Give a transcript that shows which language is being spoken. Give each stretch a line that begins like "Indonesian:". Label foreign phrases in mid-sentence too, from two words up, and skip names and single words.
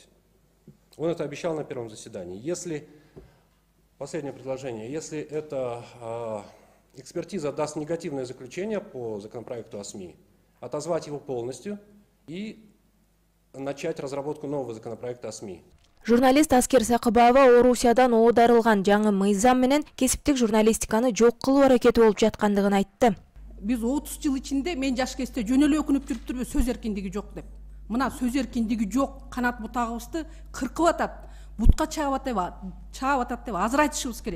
Russian: Он это обещал на первом заседании. Последнее предложение, если эта экспертиза даст негативное заключение по законопроекту о СМИ, отозвать его полностью и начать разработку нового законопроекта о СМИ.
Kyrgyz: Журналист Аскер Сакыбаева Орусиядан оодарылган жаңы мыйзам менен кесиптик журналистиканы жок кылуу аракети болуп жаткандыгын айтты. Биз 30 жыл ичинде мен жаш кезде жөн эле өкүнүп жүрүптүрбү сөз эркиндиги жок деп. Мына сөз эркиндиги жок, канат бутагыбызды кыркып атат, бутка чаап атат деп азыр айтышыбыз керек.